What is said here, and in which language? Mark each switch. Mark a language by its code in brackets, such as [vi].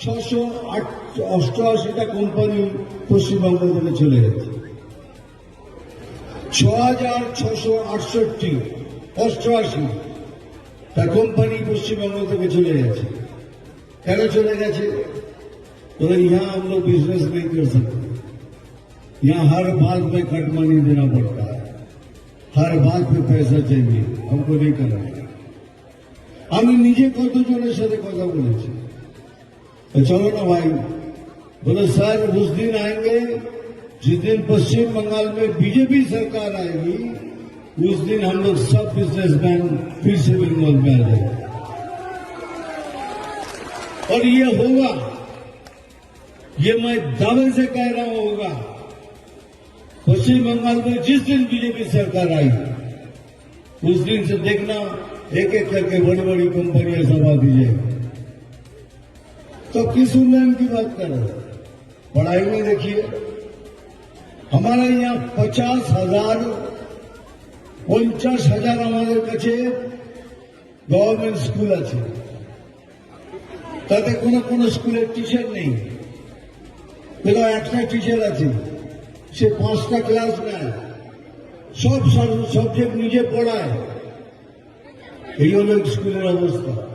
[bn] 6,688টা company Paschimbanga থেকে চলে গেছে, 6,688টা কোম্পানি পশ্চিমবঙ্গ থেকে চলে গেছে। কেন চলে গেছে? [hi] तो यहाँ हम लोग बिजनेस नहीं कर सकते, यहाँ हर बात में कट मनी देना पड़ता है, हर बात पे पैसा चाहिए, हमको नहीं करना है। [bn] আমি নিজে কতজনের সাথে কথা বলেছি, [hi] चलो ना भाई, बोले सर उस दिन आएंगे जिस दिन पश्चिम बंगाल में बीजेपी सरकार आएगी, उस दिन हम लोग सब बिजनेसमैन फिर से बंगाल में आ जाएंगे, और ये होगा, ये मैं दावे से कह रहा हूं होगा। पश्चिम बंगाल में जिस दिन बीजेपी सरकार आई, उस दिन से देखना एक एक करके बड़ी बड़ी कंपनियां सब आ दीजिए। तो किस उन्नयन की बात कर रहे हो? पढ़ाई में देखिए, हमारे यहाँ 50,000 हमारे [bn] কাছে गवर्नमेंट स्कूल আছে, তাতে কোনো স্কুলের টিচার নেই, পেলো একটা টিচার আছে, সে 5টা ক্লাস নেয়, সব সাবজেক্ট নিজে পড়ায়, এই হলো স্কুলের অবস্থা।